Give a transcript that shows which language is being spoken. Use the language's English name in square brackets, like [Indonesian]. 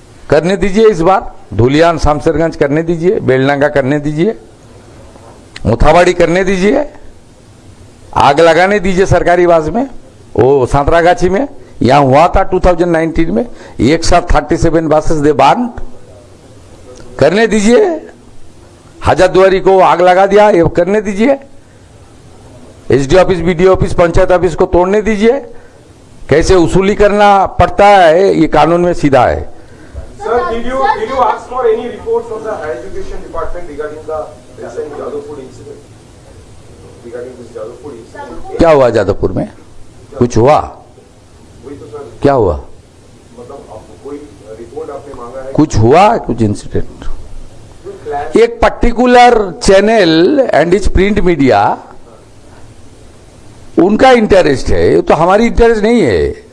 [Hindi] करने दीजिए, इस बार धुलियान शामसरगंज करने दीजिए, बेलडंगा करने दीजिए, मुथाबाड़ी करने दीजिए, आग लगाने दीजिए सरकारी बास में, वो सांतरागाछी में यहां हुआ था 2019 में, एक साथ 37 बासेस दे बांध करने दीजिए। हजारदुआरी को आग लगा दिया, ये करने दीजिए। SD office, BDO office, panchayat office को तोड़ने दीजिए। कैसे वसूली करना पड़ता है ये कानून में सीधा है। [English] Sir, did you ask for any reports from the Higher Education Department regarding the recent Jadavpur incident? Regarding this Jadavpur incident? [Hindi] क्या हुआ जादवपुर में? कुछ हुआ? वही तो सर, क्या हुआ? मतलब आपको कोई रिपोर्ट आपने मांगा है? कुछ हुआ? कुछ इंसिडेंट? [English] clash [Hindi] एक particular channel and is print media, उनका इंटरेस्ट है, तो हमारी इंटरेस्ट नहीं है।